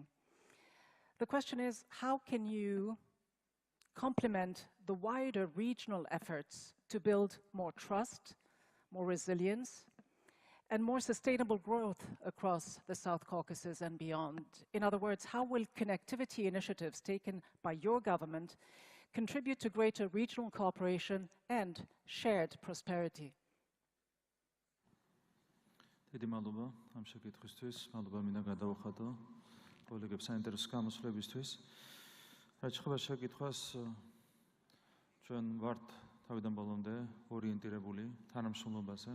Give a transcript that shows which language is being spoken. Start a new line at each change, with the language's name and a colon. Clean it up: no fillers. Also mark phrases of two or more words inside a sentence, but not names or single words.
English: The question is, how can you complement the wider regional efforts to build more trust, more resilience, and more sustainable growth across the South Caucasus and beyond? In other words, how will connectivity initiatives taken by your government contribute to greater regional cooperation and shared prosperity?
Georgian: Დიდი მადლობა ამ შეკითხვისთვის, მადლობა მინდა გადავხატო კოლეგებს საინტერესო გამოსვლებისთვის. რაც შეეხება შეკითხვას, ჩვენ ვართ თავიდან ბოლომდე ორიენტირებული თანამშრომლობაზე.